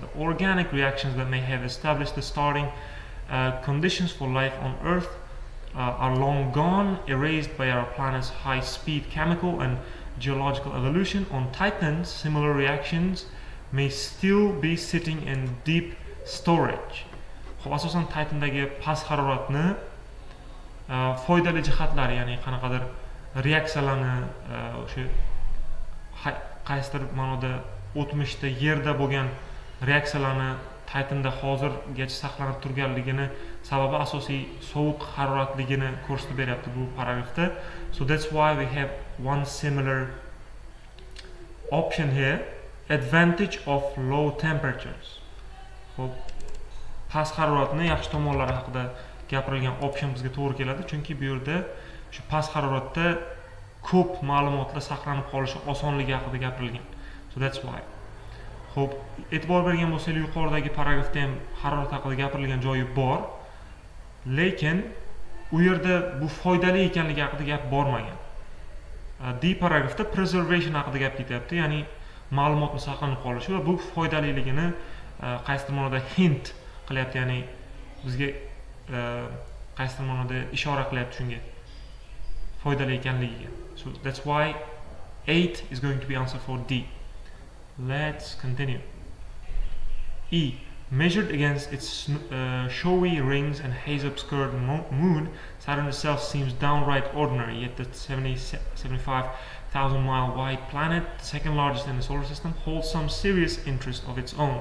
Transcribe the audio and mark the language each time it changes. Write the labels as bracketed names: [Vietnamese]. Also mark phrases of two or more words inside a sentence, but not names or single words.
[English] The organic reactions that may have established the starting conditions for life on Earth are long gone, erased by our planet's high-speed chemical and geological evolution. On Titan, similar reactions may still be sitting in deep storage. [Uzbek] Asosan Titandagi past haroratni foydali jihatlari, ya'ni qanaqadir reaksiyalarni o'sha qaysidir ma'noda o'tmishda yerda bo'lgan reaksiyalarni Titan'da hozirgacha saqlanib turganligini sababi asosiy sovuq haroratligini ko'rsatib beryapti bu paragrafda. [English] So that's why we have one similar option here, advantage of low temperatures. [Uzbek] Xo'p, past haroratni yaxshi tomonlari haqida gapirilgan option bizga to'g'ri keladi, chunki bu yerda shu past haroratda ko'p ma'lumotlar saqlanib qolishi osonligi haqida gapirilgan. [English] So that's why. [Uzbek] Xo'p, e'tibor bergan bo'lsangiz, yuqoridagi paragrafda ham harorat haqida gapirilgan joyi bor, lekin u yerda bu foydali ekanligi haqida gap bormagan. D paragrafda preservation haqida gap ketyapti, ya'ni ma'lumotni saqlanib qolishi va bu foydaliligini qaysidir ma'noda hint qilyapti, ya'ni bizga qaysidir ma'noda ishora qilyapti shunga foydali ekanligiga. [English] So that's why 8 is going to be answer for D. Let's continue. E. Measured against its showy rings and haze-obscured moon, Saturn itself seems downright ordinary, yet the 75,000 mile wide planet, the second largest in the solar system, holds some serious interest of its own.